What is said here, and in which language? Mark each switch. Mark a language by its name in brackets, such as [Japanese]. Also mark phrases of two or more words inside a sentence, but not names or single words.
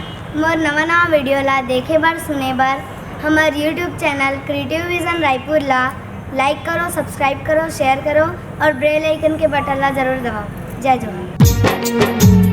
[Chhattisgarhi] मोर नवा वीडियो ला देखे बर सुने बर हमार [English] YouTube channel [Chhattisgarhi] क्रिएटिव विजन रायपुर ला लाइक करो, सब्सक्राइब करो, शेयर करो और [English] bell icon [Chhattisgarhi] के बटन ला जरूर दबाओ। जय जोहार।